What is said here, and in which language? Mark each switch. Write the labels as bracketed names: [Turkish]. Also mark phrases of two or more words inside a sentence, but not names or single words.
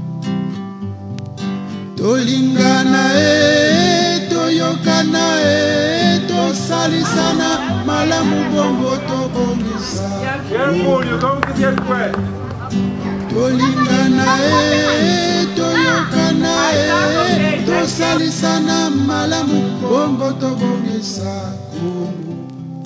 [Lingala] Tolingana toyokana tosalisana malamu bongo tobongisa. [English] Careful, you're going to get wet. [Lingala] Tolingana toyokana tosalisana malamu bongo tobongisa Congo.